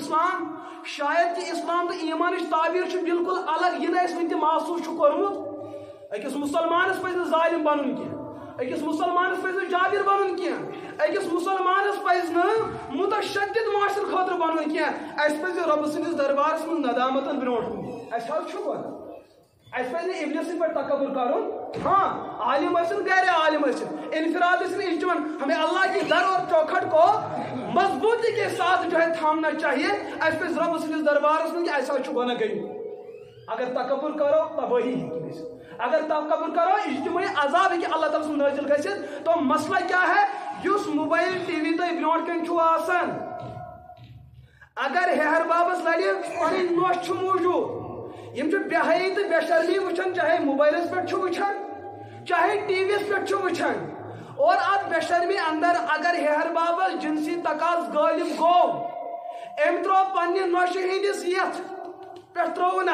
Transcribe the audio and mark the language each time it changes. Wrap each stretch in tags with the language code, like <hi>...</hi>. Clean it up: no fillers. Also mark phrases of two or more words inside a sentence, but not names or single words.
<ks>اسلام شاید کہِ اسلام تہٕ ایٖمانٕچ تعبیٖر چھِ بالکل الگ یہِ نہٕ اَسہِ وٕنہِ تہِ محسوٗس چھُ کوٚرمُت أکِس مُسلمانس پزِ نہٕ ظالم بنُن کینٛہہ أکِس مُسلمانس پزِ نہٕ جابر بنُن کینٛہہ أکِس مُسلمانس پزِ نہٕ متشدد معاشرٕ خٲطرٕ بنُن کینٛہہ اَسہِ پزِ رۄبہٕ سٕنٛدِس دربارس منٛز ندامتن برونٛٹھ کُن اَسہِ حظ چھُ ونان اَسہِ پزِ نہٕ اِبلِسٕے پٮ۪ٹھ تکبر کرُن ہاں عالم ٲسِن گرِ عالم ٲسِن انفراد ٲسِن اجتماع</ks> <ur>ہمیں اللہ کی در اور چوکھٹ کو مضبوطی کے ساتھ جو ہے تھامنا چاہیے</ur> <ks>اَسہِ پزِ رۄبہٕ سٕنٛدِس دربارس منٛز کہِ اَسہِ حظ چھُ گۄناہ گٔمٕتۍ اگر تکبر کرو تبٲہی ہیٚکہِ گٔژھِتھ اگر تکبر کرو اجتماعی عذاب ہیٚکہِ اللہ تعالیٰ سُنٛد نٲزِل گٔژھِتھ</ks> <ur>تو مسئلہ کیا ہے</ur> <ks>یُس موبایل ٹی وی تۄہہِ برونٛٹھ کَنۍ چھُو آسان اگر ہیہر بابس لڑِ پنٕنۍ نۄش چھُ موٗجوٗد یِم چھِ بے حیٲیی تہٕ بے شرمی وٕچھان چاہے موبایلس پٮ۪ٹھ چھُ وٕچھان چاہے ٹی وی یس پٮ۪ٹھ چھُ وٕچھان اور اتھ بے شرمی اندر اگر ہیہر بابس جنسی تقاض غٲلب گوٚو أمۍ ترٛوو پننہِ نۄشہِ ہٕنٛدِس یتھ پٮ۪ٹھ ترٛووُن</ks>